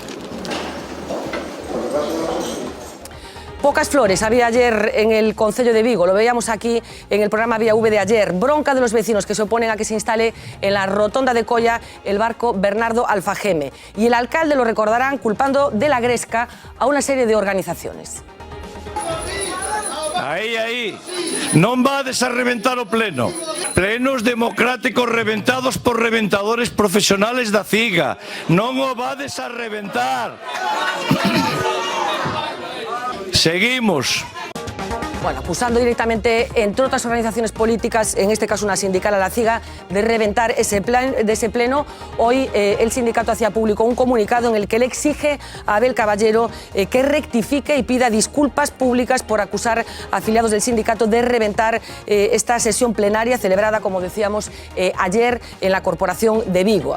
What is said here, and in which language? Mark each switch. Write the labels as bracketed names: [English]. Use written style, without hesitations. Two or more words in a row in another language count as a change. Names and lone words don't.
[Spanish] Pocas flores había ayer en el concello de Vigo, lo veíamos aquí en el programa Vía V de ayer. Bronca de los vecinos que se oponen a que se instale en la rotonda de Colla el barco Bernardo Alfageme. Y el alcalde, lo recordarán, culpando de la gresca a una serie de organizaciones. [Galician] Aí, non vades a reventar o pleno. Plenos democráticos reventados por reventadores profesionales da CIGA. Non o vades a reventar. Seguimos. [Spanish] Bueno, acusando directamente, entre otras organizaciones políticas, en este caso una sindical, a la CIGA, de reventar ese pleno. Hoy el sindicato hacía público un comunicado en el que le exige a Abel Caballero que rectifique y pida disculpas públicas por acusar a afiliados del sindicato de reventar esta sesión plenaria celebrada, como decíamos, ayer en la Corporación de Vigo.